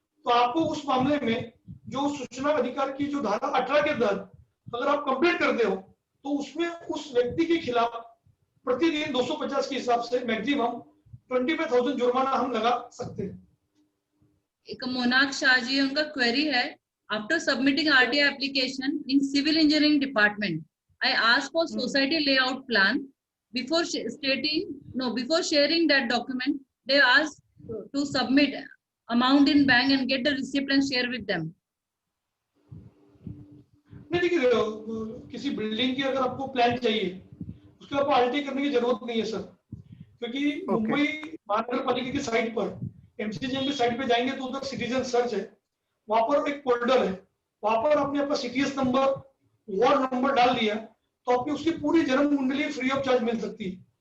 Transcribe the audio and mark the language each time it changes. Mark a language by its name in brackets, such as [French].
[Hindi] तो आपको उस मामले में जो सूचना अधिकार की जो धारा 18 के तहत अगर आप कंप्लेंट करते हो तो उसमें उस व्यक्ति के खिलाफ प्रतिदिन 250 के हिसाब से मैक्सिमम 25,000 जुर्माना हम लगा सकते हैं. एक मोनाक शाह जी उनका क्वेरी है. [English] After submitting RTI application in civil engineering department, I ask for society layout plan. Before sharing that document, they ask to submit amount in bank and get the receipt and share with them. [Hindi] नहीं, देखिए किसी building की अगर आपको plan चाहिए उसके आपको RT करने की जरूरत नहीं है सर, क्योंकि मुंबई महानगर पालिका की साइट पर एमसीजीएम की साइट पे जाएंगे तो उधर सिटीजन सर्च है, वहां पर एक फोल्डर है, वहां पर आपने अपना सीटीएस नंबर, वार्ड नंबर डाल दिया तो आपकी उसकी पूरी जन्म कुंडली फ्री ऑफ चार्ज मिल सकती है.